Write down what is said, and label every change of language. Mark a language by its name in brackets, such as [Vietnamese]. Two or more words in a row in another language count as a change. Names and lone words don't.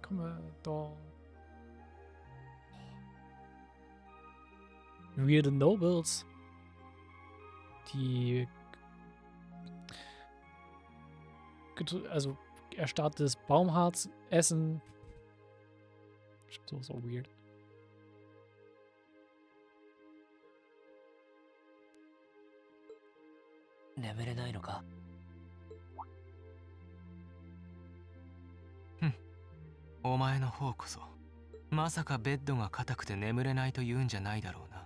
[English] Weird Nobles. [German] Die also erstarrtes Baumharz essen. [English] So weird. Hm. [Japanese] お前の方こそまさかベッドが硬くて眠れないと言うんじゃないだろうな。